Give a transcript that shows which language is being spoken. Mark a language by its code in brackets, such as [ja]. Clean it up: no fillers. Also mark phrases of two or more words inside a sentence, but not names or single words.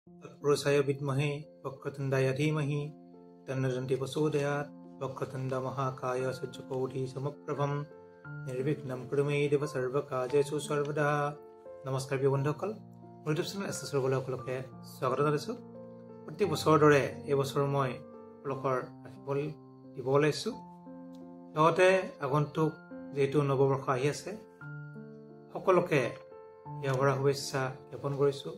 [sa] तत्पुरुषाय विद्महे वक्रतुण्डाय धीमहि तन्नो प्रचोदयात् वक्रतुण्ड महाकाय सूर्यकोटि समप्रभं निर्विघ्नं कुरु मे देव सर्वकार्येषु सर्वदा। [as] नमस्कार প্ৰিয় বন্ধুসকল, মোৰ [en] YouTube channel [as] এছএছ সকলোকে স্বাগত জনাইছোঁ। প্ৰতি বছৰৰ দৰে এই বছৰ মই আপোনালোকৰ ৰাশিফল দিব ওলাইছোঁ। লগতে আগন্তুক যেহেতু নৱবৰ্ষ আহি আছে, সকলোকে ইয়াৰ পৰা শুভেচ্ছা জ্ঞাপন কৰিছোঁ।